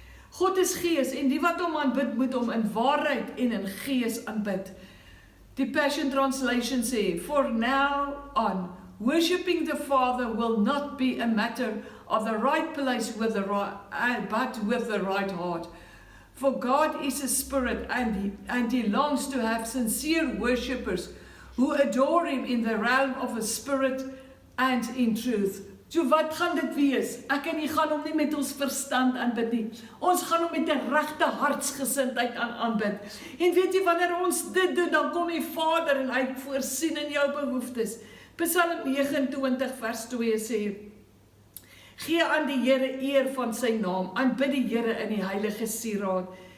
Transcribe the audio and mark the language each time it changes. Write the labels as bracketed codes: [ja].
[af] God is gees en die wat hom aanbid moet hom in waarheid en in gees aanbid. Die Passion Translation sê, [en] for now on, worshipping the Father will not be a matter of the right place but with the right heart. For God is a spirit and he longs to have sincere worshippers who adore him in the realm of a spirit and in truth. [af] So wat gaan dit wees? Ek en u gaan hom nie met ons verstand aanbid nie. Ons gaan hom met 'n regte hartsgesindheid aanbid. En weet jy, wanneer ons dit doen, dan kom die Vader en hy voorsien in jou behoeftes. Psalm 29 vers 2 sê, gee aan die Here eer van sy naam, aanbid die Here in die heilige sieraad.